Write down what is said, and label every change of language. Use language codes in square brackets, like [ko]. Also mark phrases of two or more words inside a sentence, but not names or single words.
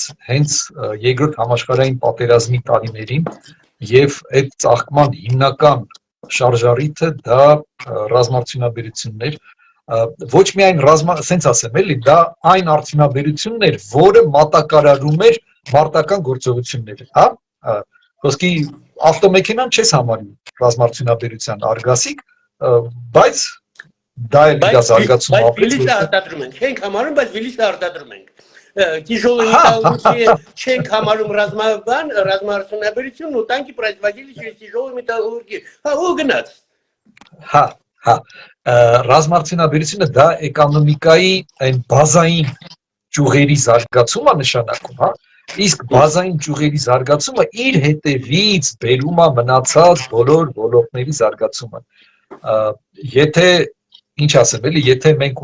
[hy] հենց երկրորդ համաշխարհային պատերազմի տարիներին եւ այդ ծաղկման հիմնական շարժառիթը դա ռազմարդյունաբերությունն էր, ոչ միայն սենց ասեմ էլի, դա այն արդյունաբերությունն էր, որը մատակարարում էր մարտական գործողությունները, հա, ոսկի ավտոմեքենան չես համարում ռազմարդյունաբերության արգասիկ, բայց դա էլ իր զարգացումը ապրեց, Վիլիսը արտադրում ենք, չենք համարում, բայց վիլիսը արտադրում ենք։ [ru] Тяжелый металлургия, [hy] չենք համարում ռազմարդյունաբերություն, ու տանկի [ru] производили через тяжелую металлургию։ [hy] Հա, ու գնաց։ Հա, ռազմարդյունաբերությունը դա էկոնոմիկայի այն բազային ճյուղերի զարգացումը նշանակում, հա, իսկ բազային ճյուղերի զարգացումը իր հետևից բերում է մնացած բոլոր ոլորտների զարգացումը։ Եթե ինչ ասեմ, էլի, եթե մենք